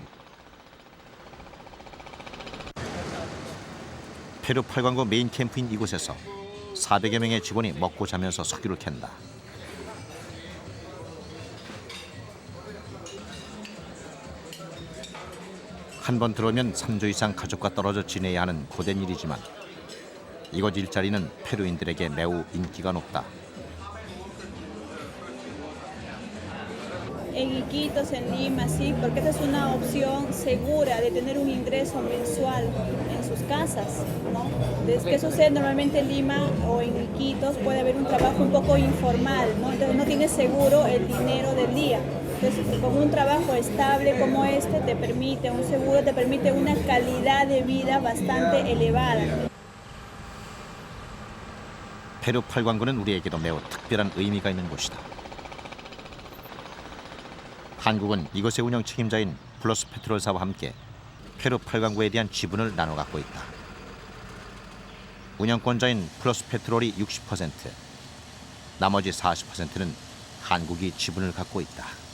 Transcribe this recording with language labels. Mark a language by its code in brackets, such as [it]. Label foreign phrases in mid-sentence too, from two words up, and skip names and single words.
[ko] 페루 팔광구 메인 캠프인 이곳에서 400여 명의 직원이 먹고 자면서 석유를 캔다. 한 번 들어오면 3주 이상 가족과 떨어져 지내야 ha는 고된 일이지만 이곳 일자리는 페루인들에게 매우 인기가 높다. [es] En Iquitos, en Lima, sí, porque esta es una opción segura de tener un ingreso mensual en sus casas, ¿no? Entonces, ¿qué sucede? Normalmente en Lima o en Iquitos puede haber un trabajo un poco informal, ¿no? Entonces no tienes seguro el dinero del día. Entonces, con un trabajo estable como este te permite, un seguro te permite una calidad de vida bastante elevada. [ko] 페루 팔광구는 우리에게도 매우 특별한 의미가 있는 곳이다. 한국은 이곳의 운영 책임자인 플러스 페트롤사와 함께 페루 팔광구에 대한 지분을 나눠 갖고 있다. 운영권자인 플러스 페트롤이 60%, 나머지 40%는 한국이 지분을 갖고 있다.